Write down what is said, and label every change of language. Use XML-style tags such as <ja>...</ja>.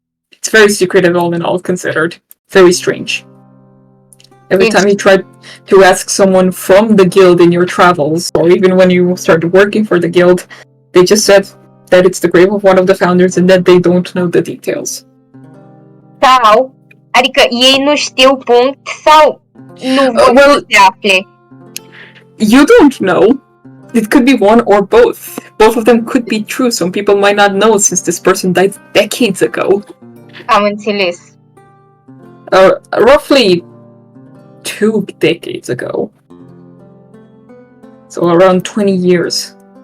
<en>It's very secretive, all in all considered. Very strange. Every time you try to ask someone from the guild in your travels, or even when you started working for the guild, they just said that it's the grave of one of the founders and that they don't know the details.</en> <ro>Sau, adică ei nu știu punct sau nu vor să se afle?</ro> <en>You don't know. It could be one or both. Both of them could be true. Some people might not know since this person died decades ago.</en> <ro>Am înțeles.</ro> <en>Roughly 2 decades ago. So around 20 years.</en>